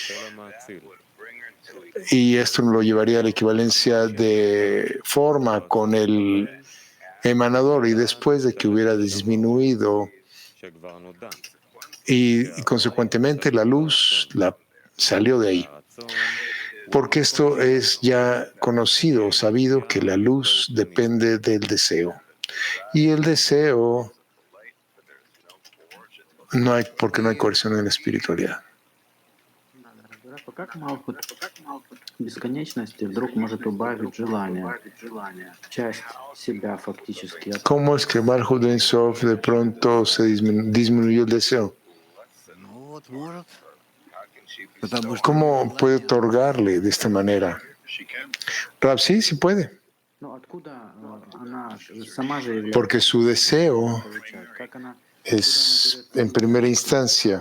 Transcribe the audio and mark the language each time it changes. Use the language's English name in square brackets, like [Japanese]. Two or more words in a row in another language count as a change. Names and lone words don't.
[Spanish] Y esto lo llevaría a la equivalencia de forma con el emanador, y después de que hubiera disminuido y consecuentemente la luz salió de ahí. Porque esto es ya conocido, sabido, que la luz depende del deseo. Y el deseo porque no hay coerción en la espiritualidad. [Russian] Как Малхут бесконечности вдруг может убавить желание, часть себя фактически. [Spanish] ¿Cómo es que Malhut de Ensof de pronto se disminuyó el deseo? ¿Cómo puede otorgarle de esta manera? Rab, sí puede. Porque su deseo es en primera instancia.